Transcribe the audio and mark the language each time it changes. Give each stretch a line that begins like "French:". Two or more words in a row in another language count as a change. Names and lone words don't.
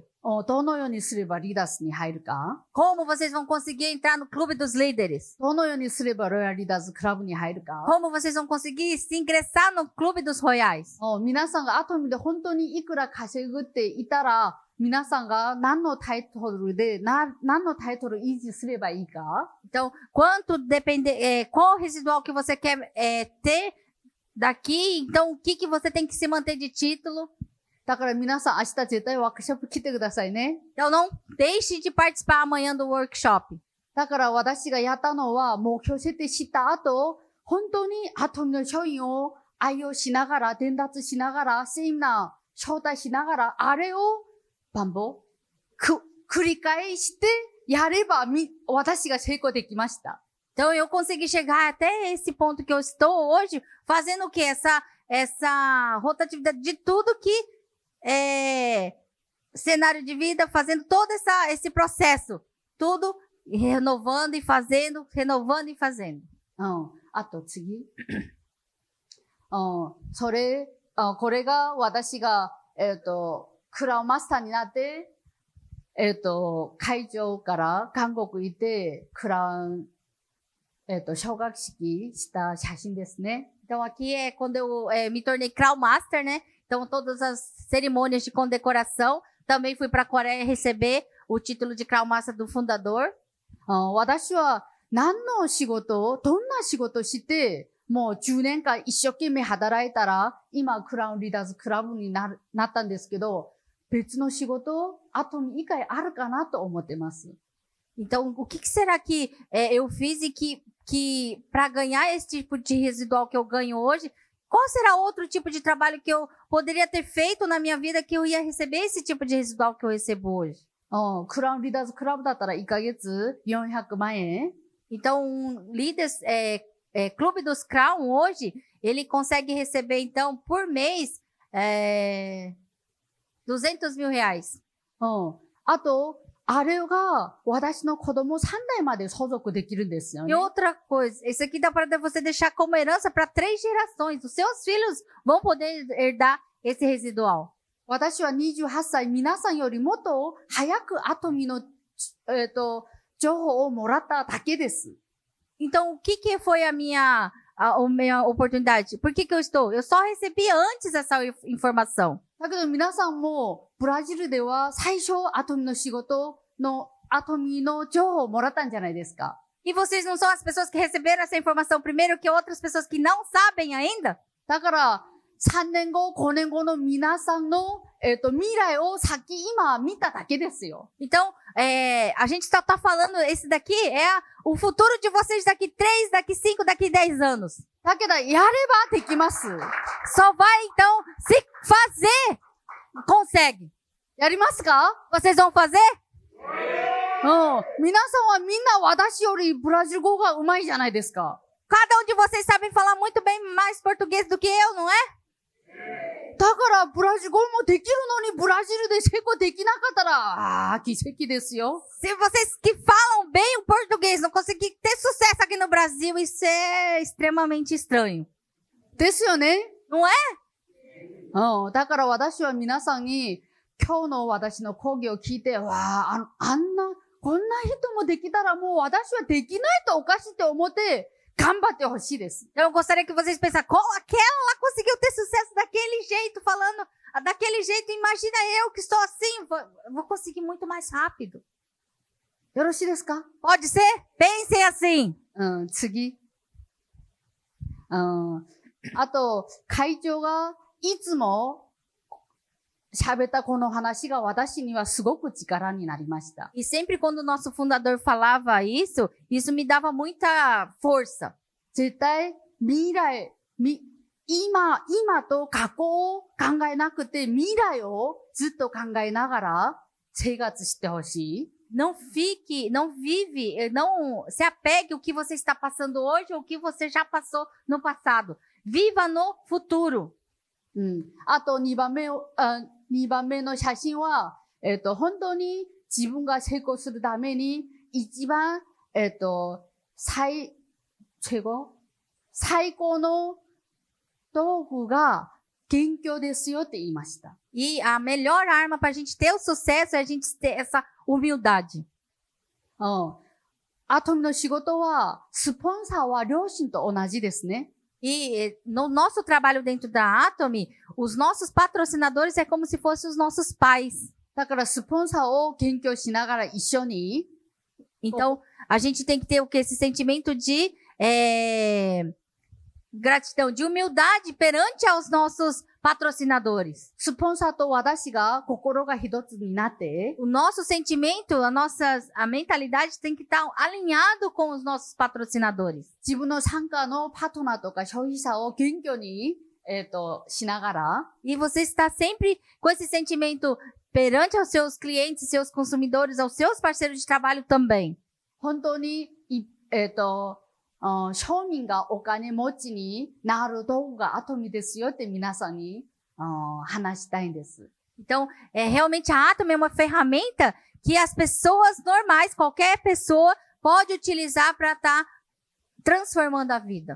Japanese: どのようにすればリーダースに入るか
Portuguese: Como vocês vão conseguir entrar no Clube dos Líderes?
Japanese: どのようにすればロイヤルリーダーズクラブに入るか
Portuguese: Como vocês vão conseguir se ingressar no Clube dos Royais?
Japanese: 皆さんがアトムで本当にいくら稼ぐっていたら、皆さんが何のタイトルで、何のタイトル維持すればいいか
Portuguese: Então, quanto depende, qual o residual que você quer ter daqui? Então, o que você tem que se manter de título?
Japanese: だから皆さん明日絶対ワークショップ来てくださいね。
Portuguese: Então, não deixe de participar amanhã do workshop.
Japanese: だから私がやったのは目標設定した後、本当にアトムの商品を愛用しながら、伝達しながら、セミナー招待しながら、あれをバンボ繰り返してやれば私が成功できました。
Portuguese: Então, eu consegui chegar até esse ponto que eu estou hoje, fazendo o quê? Essa rotatividade de tudo que cenário de vida, fazendo todo esse processo. Tudo renovando e fazendo, renovando e fazendo.
Japanese: あと次。これが私が、クラウンマスターになって、会場から韓国行って、クラウン、奨学式した写真ですね。
Portuguese: Então, aqui é quando eu me tornei Crown Master, né? Então, todas as cerimônias de condecoração. Também fui para a Coreia receber o título de Crown Master do fundador.
Japanese: 私は何の仕事、どんな仕事して、もう10年間一生懸命働いたら、今クラウンリーダーズクラブになったんですけど、別の仕事、アトム以外あるかなと思ってます。
Portuguese: Então, o que será que eu fiz e que para ganhar esse tipo de residual que eu ganho hoje, Qual será outro tipo de trabalho que eu poderia ter feito na minha vida que eu ia receber esse tipo de residual que eu recebo hoje?
Japanese: クラウンリーダーズクラブだったら1ヶ月400万円。
Portuguese: Então, líderes, Clube dos Crown hoje, ele consegue receber, então, por mês, 200 mil reais.
Japanese: あと、あれが私の子供3代まで相続できるんですよ
Portuguese: E
Japanese: ね。
Portuguese: outra coisa, isso aqui dá para você deixar como herança para 3 gerações. Os seus filhos vão poder herdar esse residual.
Japanese: 私は28歳、皆さんよりもっと早くアトミの、情報をもらっただけです。
Portuguese: Então, o que foi a minha oportunidade? Por que eu estou? Eu só recebi antes essa informação.
Japanese: だけど皆さんもブラジルでは最初アトミの仕事のアトミの情報をもらったんじゃないですか。
Portuguese: E vocês não são as pessoas que receberam essa informação primeiro que outras pessoas que não sabem ainda?
Japanese: だから3年後、5年後の皆さんの、未来を先今見ただけですよ。
Portuguese: Então, a gente só tá falando, esse daqui é o futuro de vocês daqui 3, daqui 5, daqui 10 anos.
Japanese: だけどやればできます。
Portuguese: Só vai, então, se fazer, consegue.
Japanese: やりますか？
Portuguese: Vocês vão fazer?
Japanese: 皆さんはみんな私よりブラジル語が上手いじゃないですか。
Portuguese: Cada um de vocês sabem falar muito bem mais português do que eu, não é?
Japanese: だからブラジル語もできるのにブラジルで成功できなかったら、奇跡ですよ。
Portuguese: Se vocês que falam bem o português não conseguirem ter sucesso aqui no Brasil, isso é extremamente estranho.
Japanese: ですよね。
Portuguese: Não é?
Japanese: だから私は皆さんに、今日の私の講義を聞いて、わあ、こんな人もできたらもう私はできないとおかしいって思って、頑張ってほしいです。
Portuguese: Eu gostaria que vocês pensassem, aquela lá conseguiu ter sucesso daquele jeito, falando daquele jeito, imagina eu que estou assim, vou conseguir muito mais rápido.
Japanese: よろしいですか？
Portuguese: Pode ser? Pensem assim.
Japanese: 次。あと、会長がいつも喋ったこの話が私にはすごく力になりました。
Portuguese: E sempre quando o nosso fundador falava isso me dava muita força.
Japanese: 絶対未来、今と過去を考えなくて未来をずっと考えながら生活してほしい。
Portuguese: Não se apegue ao que você está passando hoje ou o que você já passou no passado. Viva no futuro.
Japanese: あと2番目の写真は、本当に自分が成功するために一番、最高の道具が勉強ですよって言いました。
Portuguese: E a melhor arma para a gente ter o sucesso é a gente ter essa humildade.
Japanese: アトミの仕事は、スポンサーは両親と同じですね。
Portuguese: E no nosso trabalho dentro da Atomy, os nossos patrocinadores é como se fossem os nossos pais.
Japanese: だからスポンサーを研究しながら一緒に、
Portuguese: Então, a gente tem que ter o quê? Esse sentimento de gratidão, de humildade perante aos nossos patrocinadores.
Japanese: スポンサーと私が心が一つになって、
Portuguese: O nosso sentimento, a mentalidade tem que estar alinhado com os nossos patrocinadores.
Japanese: 自分の参加のパートナーとか消費者を謙虚に、しながら、
Portuguese: E você está sempre com esse sentimento perante aos seus clientes, seus consumidores, aos seus parceiros de trabalho também.
Japanese: 本当に、庶民がお金持ちになる道具がアトミですよって皆さんに、話したいんです。
Portuguese: Então, realmente a Atomy é uma ferramenta que as pessoas normais, qualquer pessoa, pode utilizar para estar transformando a vida.